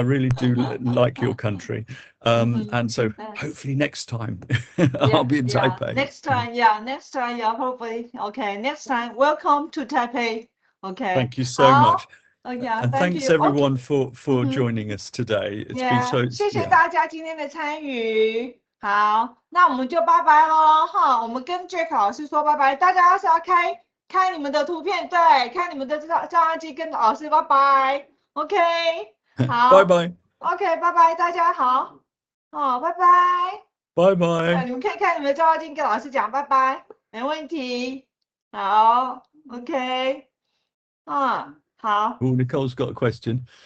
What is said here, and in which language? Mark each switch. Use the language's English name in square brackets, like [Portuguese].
[English] I really do like your country. And so hopefully next time I'll be in Taipei. Next time, hopefully. Okay, next time, welcome to Taipei. Okay. Thank you so much. Yeah, and thank thanks you. everyone for joining us today. It's been so [Chinese] 谢谢大家今天的参与。好，那我们就拜拜咯哈。我们跟 Jack 老师说拜拜。大家是要开你们的图片，对，开你们的照相机跟老师拜拜。 OK， 好，拜拜。 OK， 拜拜，大家好。好，拜拜。拜拜。你们可以看你们的照相机跟老师讲拜拜，没问题。好 ，OK， 好。 [English] Oh, Nicole's got a question.